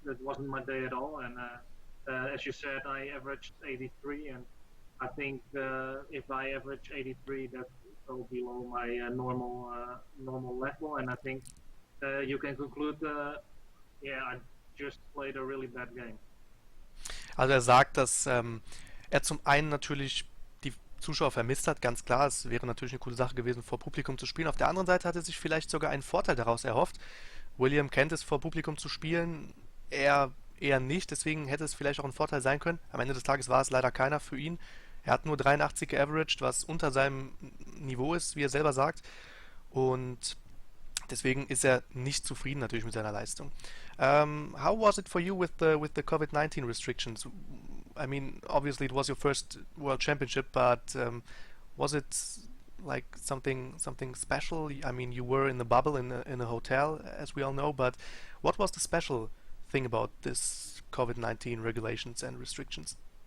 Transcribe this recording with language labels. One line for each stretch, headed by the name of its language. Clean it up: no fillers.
English: It wasn't my day at all. And as you said, I averaged 83, and I think if I average 83, that's well below my normal level. And I think you can conclude, yeah, I just played a really bad game.
German: Also er sagt, dass er zum einen natürlich die Zuschauer vermisst hat, ganz klar. Es wäre natürlich eine coole Sache gewesen, vor Publikum zu spielen. Auf der anderen Seite hat er sich vielleicht sogar einen Vorteil daraus erhofft. William kennt es, vor Publikum zu spielen. Er eher nicht, deswegen hätte es vielleicht auch ein Vorteil sein können. Am Ende des Tages war es leider keiner für ihn. Er hat nur 83 geaveraged, was unter seinem Niveau ist, wie er selber sagt. Und deswegen ist er nicht zufrieden natürlich mit seiner Leistung.
English: How was it for you with the COVID-19 restrictions? I mean, obviously it was your first World Championship, but was it like something special? I mean, you were in the bubble in a hotel, as we all know, but what was the special thing about this COVID-19 regulations and restrictions?